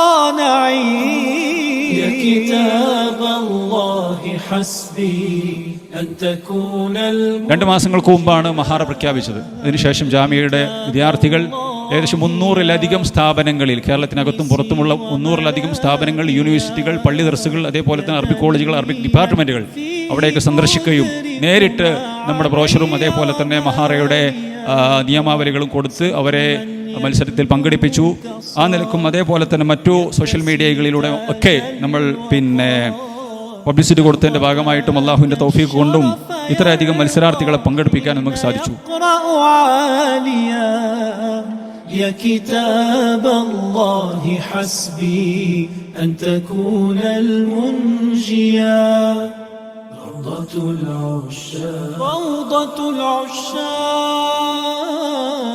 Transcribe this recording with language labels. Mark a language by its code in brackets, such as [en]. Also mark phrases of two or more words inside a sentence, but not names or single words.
[ar] نعيم يا كتاب الله حسبي أن تكون [ml] 2 മാസങ്ങൾക്ക് മുമ്പാണ് മഹാറ പ്രഖ്യാപിച്ചത്. അതിനുശേഷം ജാമിയയുടെ വിദ്യാർത്ഥികൾ ഏകദേശം 300-ലധികം സ്ഥാപനങ്ങളിൽ, കേരളത്തിനകത്തും പുറത്തുമുള്ള 300-ലധികം സ്ഥാപനങ്ങൾ, യൂണിവേഴ്സിറ്റികൾ, പള്ളി ദർസുകൾ, അതേപോലെ തന്നെ അറബിക് കോളേജുകൾ, അറബിക് ഡിപ്പാർട്ട്മെൻറ്റുകൾ അവിടെയൊക്കെ സന്ദർശിക്കുകയും നേരിട്ട് നമ്മുടെ ബ്രോഷറും അതേപോലെ തന്നെ മഹാറയുടെ നിയമാവലികളും കൊടുത്ത് അവരെ മത്സരത്തിൽ പങ്കെടുപ്പിച്ചു. ആ നിലക്കും അതേപോലെ തന്നെ മറ്റു സോഷ്യൽ മീഡിയകളിലൂടെ ഒക്കെ നമ്മൾ പബ്ലിസിറ്റി കൊടുത്തതിൻ്റെ ഭാഗമായിട്ടും അള്ളാഹുവിൻ്റെ തൗഫീഖ് കൊണ്ടും ഇത്രയധികം മത്സരാർത്ഥികളെ പങ്കെടുപ്പിക്കാൻ നമുക്ക് സാധിച്ചു. [ar] يا كتاب الله حسبي أن تكون المنجيا روضة العشاق